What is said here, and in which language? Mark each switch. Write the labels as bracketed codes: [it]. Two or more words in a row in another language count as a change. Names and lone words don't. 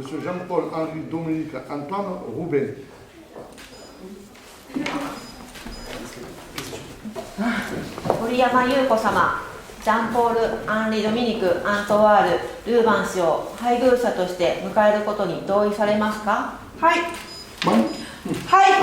[ja] Jean-Paul, Henri, Dominique, Antoine, Rouben. 森山優子様、ジャンポール・アンリ・ドミニク・アントワール・ルーバン氏を配偶者として迎えることに同意されますか？はい。はい。